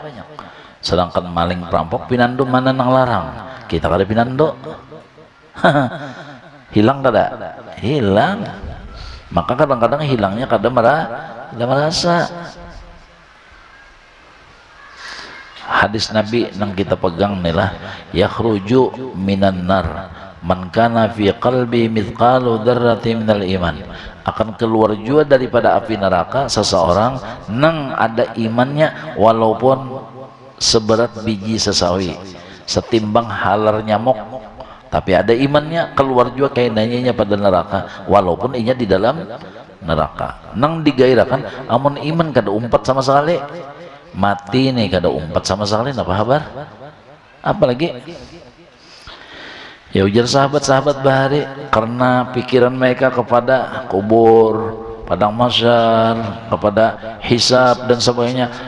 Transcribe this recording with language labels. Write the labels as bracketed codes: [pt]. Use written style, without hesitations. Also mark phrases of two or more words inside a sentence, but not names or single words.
[bjn] Sedangkan maling perampok pinando mana nang larang, kita kada pinando. Hilang kada? Hilang. Maka kadang-kadang hilangnya kada merasa. Hadis Nabi yang kita pegang inilah, [ar] يخرج من النار من كان في قلبي مثقال ذرة من الإيمان. [bjn] Akan keluar juga daripada api neraka seseorang nang ada imannya walaupun seberat biji sesawi, setimbang halar nyamuk. Tapi ada imannya, keluar juga kainanya pada neraka walaupun inya di dalam neraka. Nang digairakan amun iman kada umpat sama sekali, mati nih kada umpat sama sekali. Apa kabar? Apalagi ya ujar sahabat-sahabat bahari karena pikiran mereka kepada kubur, padang mahsyar, kepada hisab dan sebagainya.